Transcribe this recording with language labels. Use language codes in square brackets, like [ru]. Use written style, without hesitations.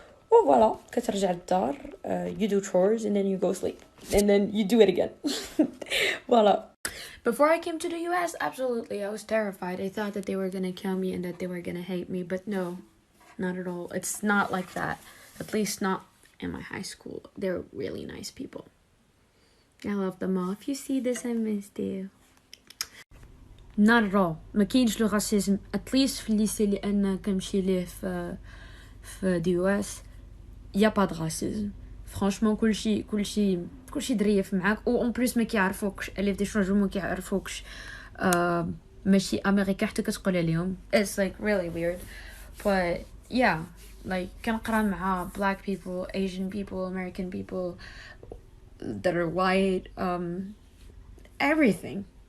[ar] وفوالا كترجع للدار [en] you do chores and then you go sleep and then you do it again. [fr] Voilà. [en] Before I came to the US, absolutely I was terrified. I thought that they were gonna kill me and that they were gonna hate me, but no, not at all. It's not like that. At least not in my high school. They're really nice people. I love them all. If you see this, I missed you. Not at all. [ar] ما كاينش لو راسيزم. [en] At least [ar] في الليسي اللي أنا كنمشي ليه في دي US. [fr] Y a pas de racisme. Franchement [ar] كلشي ظريف معاك، و [fr] en plus [ar] ما كيعرفوكش. اللي دي شونجو ما كيعرفوكش. ماشي أمريكا حتى كتقول عليهم. [en] It's like really weird. But yeah. Like [ar] كنقرا مع [en] black people, Asian people, American people that are white, everything.